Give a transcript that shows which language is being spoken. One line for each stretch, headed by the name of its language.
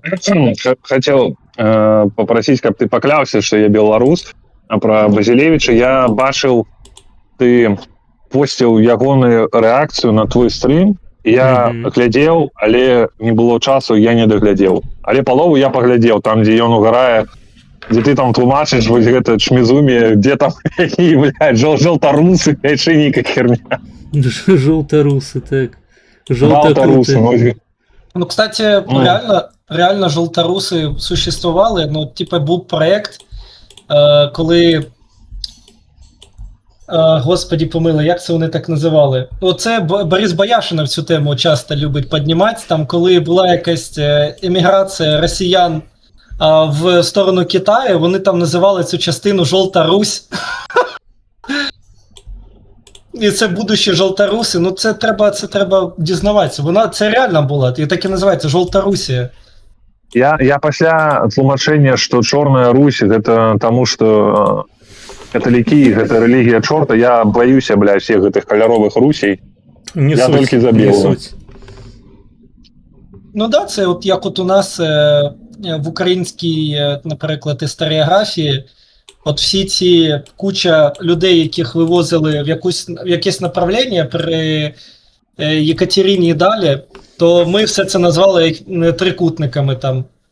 Russian: Я хотел попросить,
Belarusian: каб ты пакляўся, что я беларус, а про Базілевіча я бачыў, ты посціў ягоную рэакцыю на твой стрим, я глядзеў, але не было часу, я не даглядзеў. Але палову я паглядзеў, там, дзе ён угарае, дзе ты там тлумачыш вось гэта чмізумі, дзе там, блядь, жолтарусы, яшчэ нейкая херня. Жолтарусы, так. Жолтарусы.
Ukrainian: Ну, кстати, реально жолтаруси существували. Ну, типа, був проект, коли... Господи помилуй, як це вони так називали? Оце Борис Бояшинов цю тему часто любить піднімати. Там, коли була якась еміграція росіян в сторону Китаю, вони там називали цю частину «Жовта Русь». І це будущі жовтаруси. Ну, це треба дізнаватися. Це реально було. І так і називається «Жовтарусія».
Belarusian: Я пасля тлумачэння, што Чорная Русь, гэта таму, што каталікі, гэта рэлігія чорта, я баюся, блядь, всех гэтых каляровых русей. Я толькі за белую.
Ukrainian: Ну да, це от як от у нас в українській, наприклад, історіографії, от всі ці куча людей, яких вивозили в якесь направлення при Єкатерині і далі, то ми все це назвали трикутниками там.